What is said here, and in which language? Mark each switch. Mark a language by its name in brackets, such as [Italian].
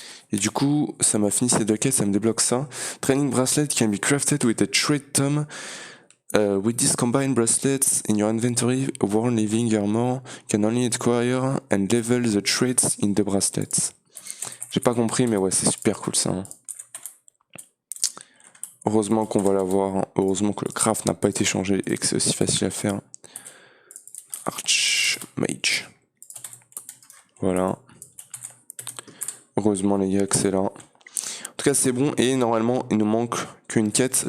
[French] Et du coup, ça m'a fini ces 2 quêtes, ça me débloque ça. [English] Training bracelet can be crafted with a trait tome. With this combined bracelets in your inventory, worn living armor can only acquire and level the traits in the bracelets. [French] J'ai pas compris, mais ouais, c'est super cool ça. Hein. Heureusement qu'on va l'avoir. Hein. Heureusement que le craft n'a pas été changé et que c'est aussi facile à faire. Archmage. Voilà. Heureusement les gars que c'est là. En tout cas c'est bon et normalement il nous manque qu'une quête.